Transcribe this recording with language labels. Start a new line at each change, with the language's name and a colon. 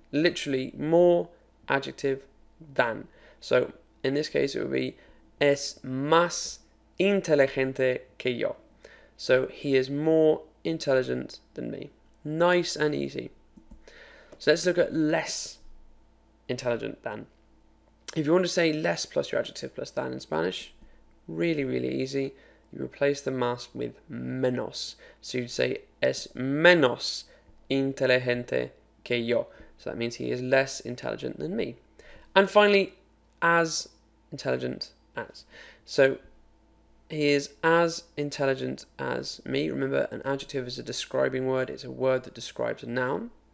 English: Literally more, adjective, than. So in this case it would be
Spanish: es más inteligente que yo.
English: So he is more intelligent than me. Nice and easy. So let's look at less intelligent than. If you want to say less plus your adjective plus than in Spanish, really, really easy. You replace the más with menos. So you'd say
Spanish: es menos inteligente que yo.
English: So that means he is less intelligent than me. And finally, as intelligent as. So he is as intelligent as me. Remember, an adjective is a describing word. It's a word that describes a noun.